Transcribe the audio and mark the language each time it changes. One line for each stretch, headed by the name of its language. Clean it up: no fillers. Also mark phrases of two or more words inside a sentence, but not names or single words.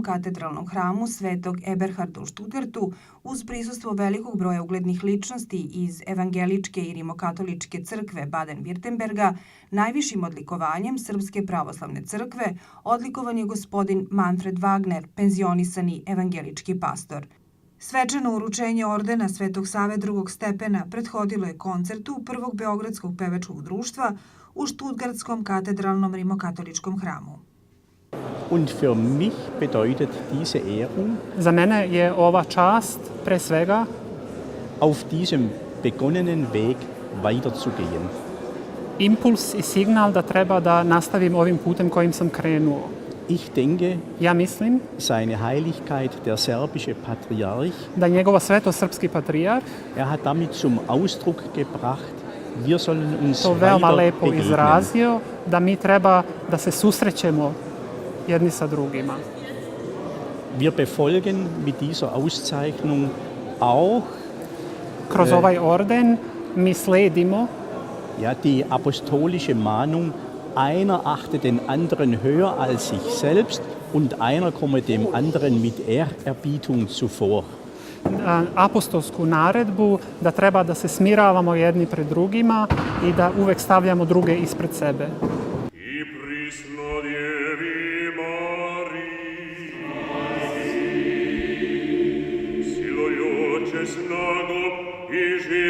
Serbian: katedralnom hramu Svetog Eberharda u Štutgartu, uz prisustvo velikog broja uglednih ličnosti iz Evangeličke i Rimokatoličke crkve Baden-Württemberga, najvišim odlikovanjem Srpske pravoslavne crkve odlikovan je gospodin Manfred Wagner, penzionisani evangelički pastor. Svečano uručenje ordena Svetog Save drugog stepena prethodilo je koncertu Prvog beogradskog pevačkog društva u Štutgartskom katedralnom rimokatoličkom hramu.
German: Und für mich bedeutet diese Ehrung,
Serbian: Za mene je ova čast pre svega
German: auf diesem begonnenen Weg weiterzugehen.
Serbian: impuls i signal da treba da nastavim ovim putem kojim sam krenuo.
German: Ich denke,
Serbian: Ja mislim
German: seine Heiligkeit, der serbische Patriarch,
Serbian: da njegova svetost srpski patrijarh
German: er hat damit zum Ausdruck gebracht, wir sollen uns
Serbian: to veoma
German: weiter
Serbian: lepo
German: begegnen.
Serbian: izrazio, da mi treba da se susrećemo jedni sa drugima.
German: Wir befolgen mit dieser Auszeichnung auch
Serbian: Kroz ovaj orden mi sledimo
German: ja, die apostolische Mahnung, einer achte den anderen höher als sich selbst und einer komme dem anderen mit Ehrerbietung zuvor.
Serbian: apostolsku naredbu da treba da se smiravamo jedni pred drugima i da uvek stavljamo druge ispred sebe. I prisnodjevi Mariji, silojoče snagom i